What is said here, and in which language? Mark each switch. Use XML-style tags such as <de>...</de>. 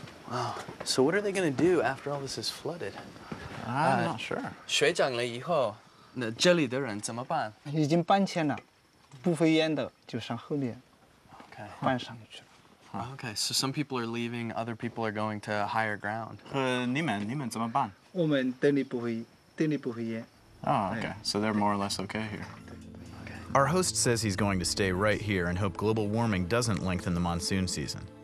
<en>Wow. So what are they going to do after all this is flooded? I'm not sure.</en> <zh>水涨了以后，那这里的人怎么办？已经搬迁了，不会淹的就上后面</zh> <en>Okay.</en> <zh>搬上去了。</zh> <en>Okay, so some people are leaving, other people are going to higher ground.</en> <zh>你们怎么办？我们这里不会淹。</zh> <en>Oh, okay. So they're more or less okay here. Our host says he's going to stay right here and hope global warming doesn't lengthen the monsoon season.</en>